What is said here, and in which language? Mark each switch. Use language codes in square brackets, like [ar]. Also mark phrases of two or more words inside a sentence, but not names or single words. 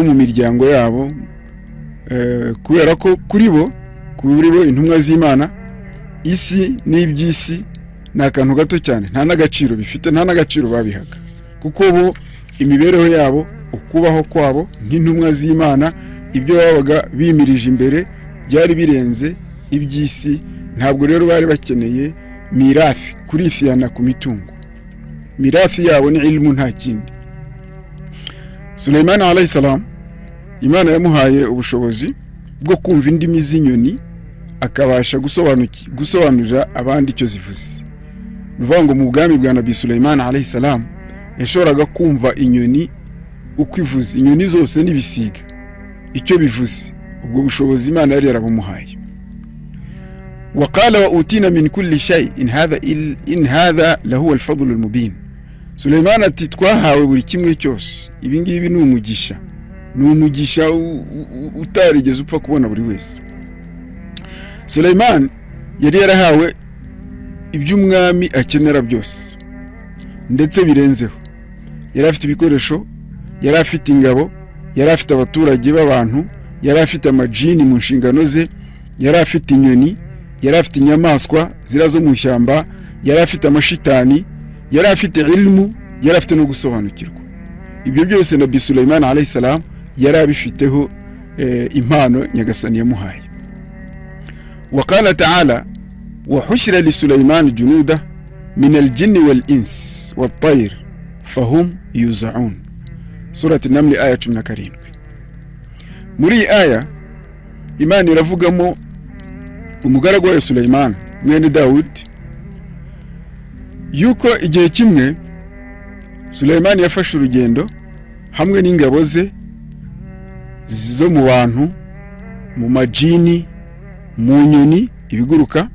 [rw] mu miryango yabo, kubera ko kuri bo intumwa z'Imana isi n'iby'isi ni akantu gato cyane, nta n'agaciro bifite, nta n'agaciro babihaga, kuko bo imibereho yabo, ukubaho kwabo nk'intumwa z'Imana, ibyo babaga bimirije imbere byari birenze iby'isi. Ntabwo rero bari bakeneye mirathi, kurifiyana ku mitungo. Mirathi yabo ni ilmu, nta kindi. [ar] Sulaiman عليه السلام, [rw] Imana yamuhaye ubushobozi bwo kumva indimi z'inyoni, akabasha gusobanurira abandi icyo zivuze. Nuvuga ngo mu bwami bwa Nabi Sulaiman [ar] عليه السلام [rw] yashoboraga kumva inyoni uko ivuze, inyoni zose n'ibisiga icyo bivuze. Ubwo bushobozi Imana yari yarabumuhaye. [ar] وقال وأوتينا من كل شيء إن هذا لهو الفضل المبين. [rw] Sulaiman ati twahawe buri kimwe cyose, ibi ngibi ni umugisha, utarigeze upfa kubona buri wese. Sulaiman yari yarahawe iby'umwami akenera byose ndetse birenzeho. Yari afite ibikoresho, yari afite ingabo, yari afite abaturage b'abantu, yari afite amajini mu nshingano ze, yari afite inyoni, yari afite inyamaswa zirazo mu ishyamba, yari afite amashitani, yari afite ilmu, yari afite no gusobanukirwa. Ibyo byose Nabi Sulaiman [ar] عليه السلام [rw] yari abifiteho impano Nyagasani yamuhaye. [ar] وقال تعالى وحشر لسليمان جنوده من الجن والإنس والطير فهم يوزعون. سورة النمل آية 17. [rw] muri aya Imana iravugamo umugaragu wa Sulaiman mwene Daud, yuko igihe kimwe Sulaiman yafashe urugendo hamwe n'ingabo ze zo mu bantu, mu majini, mu nyoni ibiguruka.